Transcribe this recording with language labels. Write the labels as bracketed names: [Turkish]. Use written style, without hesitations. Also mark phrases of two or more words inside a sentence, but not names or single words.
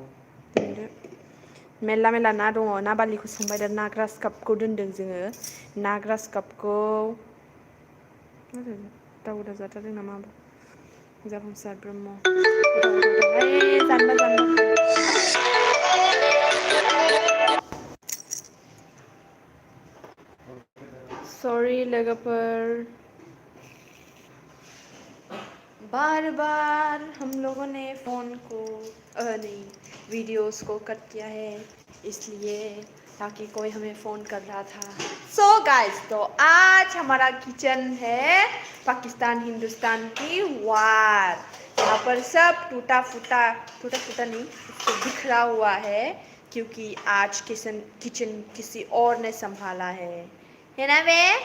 [Bodo] दोनदो मेरला मेरला ना दङ ना बारलिखौ संबाय दा ना ग्रास कापखौ दोनदों जोङो ना ग्रास कापखौ दाउदा जाथारदों नामा जाफुंसार ब्रह्म जानबा सरि लोगोफोर [Hindi] बार बार हम लोगों ने फ़ोन को नहीं वीडियोस को कट किया है इसलिए ताकि कोई हमें फ़ोन कर रहा था [English] so guys [Hindi] तो आज हमारा किचन है पाकिस्तान हिंदुस्तान की वार यहाँ पर सब टूटा फूटा नहीं इसको बिखरा हुआ है क्योंकि आज किचन किसी और ने संभाला है ना वे